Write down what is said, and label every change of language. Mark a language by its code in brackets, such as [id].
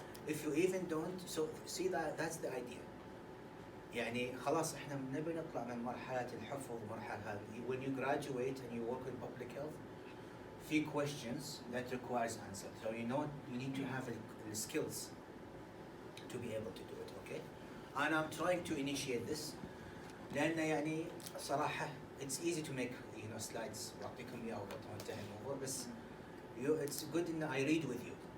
[en] If you even don't, so see that's the idea. [ar] يعني خلاص احنا نبي نطلع من مرحلة الحفظ ومرحلة هذه. [en] When you graduate and you work in public health, few questions that requires answer. So you need to have the skills to be able to do it, okay? And I'm trying to initiate this. [ar] لأن يعني صراحة [en] it's easy to make slides [ar] واعطيكم اياها وانتهي الموضوع بس [en] it's good in I read with you.